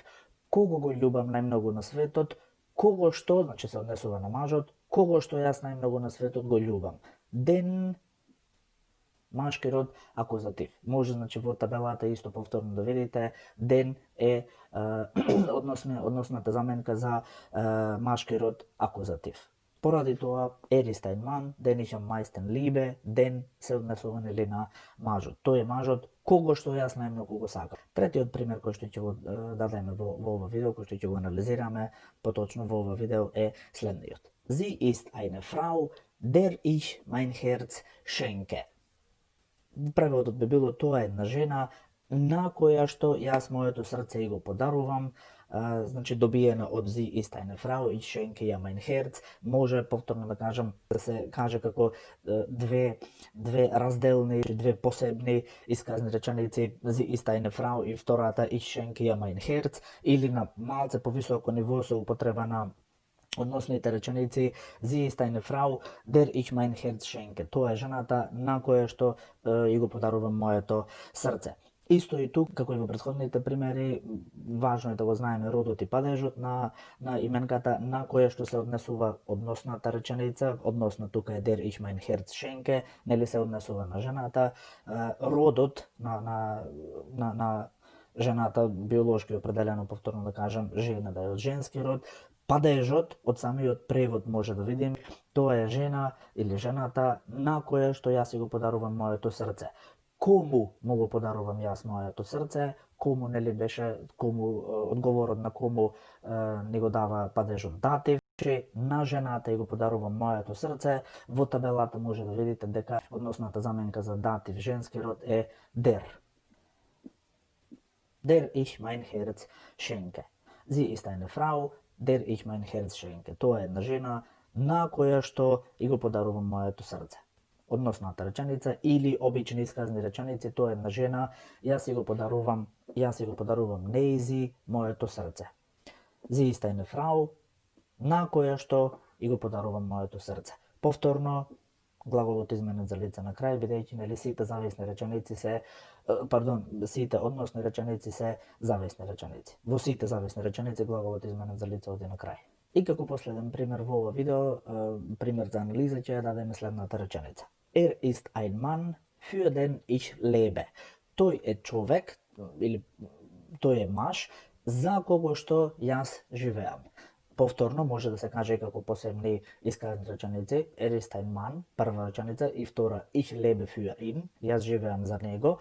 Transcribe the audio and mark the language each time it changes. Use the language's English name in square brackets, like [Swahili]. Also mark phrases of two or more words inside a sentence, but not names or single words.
[Macedonian] Кого го љубам најмногу на светот? Кого што, значи се однесува на мажот, кого што јас најмногу на светот го љубам. Den, машки род, акузатив. Може, значи, во табелата исто повторно да видите, den е односната заменка за машки род, акузатив. Pоради тоа [German] ist ein Mann, den ich am meisten liebe, den [Macedonian] се однесува нели на мажот. Тој е мажот кого што јас најмногу го сакам. Третиот пример кој што ќе го дадеме во ова видео, кој што ќе го анализираме поточно во ова видео е следниот. [German] Sie ist eine Frau, der ich mein Herz schenke. [Macedonian] Преводот би било тоа е една жена на која што јас моето срце и го подарувам. Значи добиена од [German] Sie ist eine Frau, ich schenke ihr mein Herz. [Macedonian] Може повторно да кажам, да се каже како две разделни, две посебни исказни реченици, [German] Sie ist eine Frau [Macedonian] и втората [German] ich schenke ihr mein Herz, [Macedonian] или на малце повисоко ниво со употреба на односните реченици [German] Sie ist eine Frau, der ich mein Herz schenke. [Macedonian] Тоа е жената на која што и го подарувам моето срце. Исто и тук, како и во претходните примери, важно е да го знаеме родот и падежот на именката на која што се однесува односната реченица, односно тука е [German] der ich mein Herz schenke, [Macedonian] нели се однесува на жената, родот на жената биолошки определено, повторно да кажам, жена да е од женски род. Падежот од самиот превод може да видим, тоа е жена или жената на која што јас си го подарувам моето срце. Кому му го подарувам јас моето срце, кому нели беше, кому одговорот на кому ни го дава падежот датив, че на жената и го подарувам моето срце. Во табелата може да видите дека односната заменка за датив женски род е der. [German] Der ich mein Herz schenke. Sie ist eine Frau, der ich mein Herz schenke. [Macedonian] Тоа е една жена на која што и го подарувам моето срце. Односната реченица или обични исказни реченици, тоа е една жена, јас си го подарувам нејзи моето срце. [German] Sie ist eine Frau, [Macedonian] на која што и го подарувам моето срце. Повторно, глаголот изменет за лице на крај, бидејќи нели сите зависни реченици се сите односни реченици се зависни реченици. Во сите зависни реченици глаголот изменет за лице оди на крај. И како последен пример во ова видео, пример за анализа ќе ја дадеме следната реченица. [German] Ist ein Mann, für den ich lebe. [Macedonian] Тој е човек или тој е маж за кого што јас живеам. Повторно може да се каже и како посебни исказни реченици. [German] Ist ein Mann, [Macedonian] прва реченица, и втора [German] ich lebe für ihn, [Macedonian] јас живеам за него.